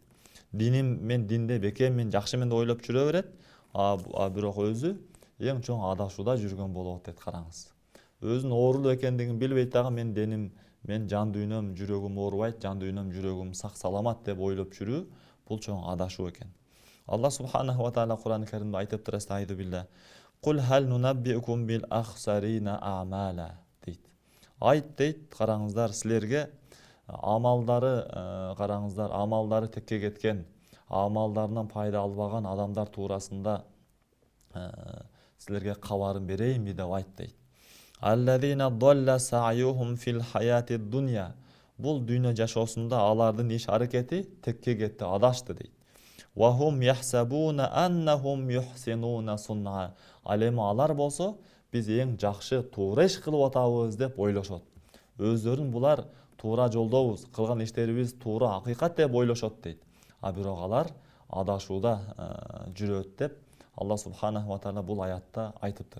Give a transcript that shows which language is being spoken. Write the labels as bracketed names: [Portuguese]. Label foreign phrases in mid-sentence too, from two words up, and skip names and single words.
[Kyrgyz] Мен динде бекеммин, жакшымын деп ойлоп жүрө берет, бирок өзү эң чоң адашууда жүргөн болот дейт, караңыз. Өзүнүн оорулуу экендигин билбейт дагы, мен деним мен жан дүйнөм жүрөгүм оорубайт, жан дүйнөм жүрөгүм сак саламат деп ойлоп жүрүү бул чоң адашуу экен. Алла [Arabic] سبحانه وتعالى [Kyrgyz] Кур'ан-ы Каримде айтыптыр: [Arabic] "أستعيذ بالله. قل هل ننبئكم بالأخسرين أعمالا" дейт. [Kyrgyz] Айт дейт, караңыздар, силерге амалдары караңыздар, амалдары текке кеткен, амалдарынан пайда албаган адамдар туурасында силерге кабарын берейинби деп айт дейт. [Arabic] الذين ضل سعيهم في الحياة الدنيا. [Kyrgyz] Бул дүйнө жашоосунда алардын иш аракети текке кетти, адашты дейт. [Arabic] وهم يحسبون أنهم يحسنون صنعا. [Kyrgyz] Ал эми алар болсо биз эң жакшы туура иш кылып атабыз деп ойлошот. Өздөрүн булар туура жолдобуз, кылган иштерибиз туура, акыйкат деп ойлошот дейт. А бирок алар адашууда жүрөт деп Алла [Arabic] سبحانه وتعالى [Kyrgyz] бул аятта айтыптыр.